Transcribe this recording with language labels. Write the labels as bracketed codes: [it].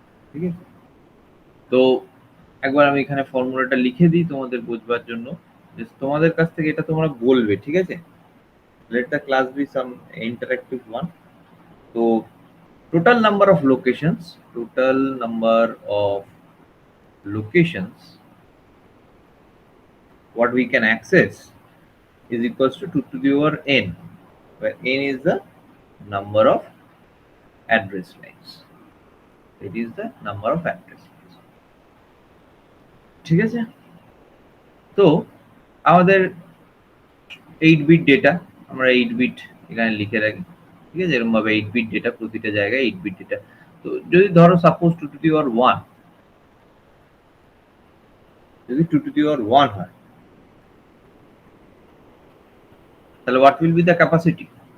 [bn] ঠিক আছে, তো একবার আমি এখানে ফর্মুলাটা লিখে দিই তোমাদের বোঝবার জন্য, যে তোমাদের কাছ থেকে এটা তোমরা বলবে। [en] ঠিক আছে, let the class be some interactive one. তো total number of locations, total number of locations what we can access is equals to 2 to the power n, where n is the number of address lines. It is the number of address lines. [bn] ঠিক আছে, তো আমাদের 8 bit data, আমরা 8 bit এখানে লিখে রাখি। ঠিক আছে, এরকম ভাবে 8 বিট ডেটা, প্রতিটা জায়গায় 8 বিট ডেটা। তো যদি ধরো সাপোজ 2 to the power 1, যদি 2 to the power 1 হয়, তাহলে [en] what will be the capacity?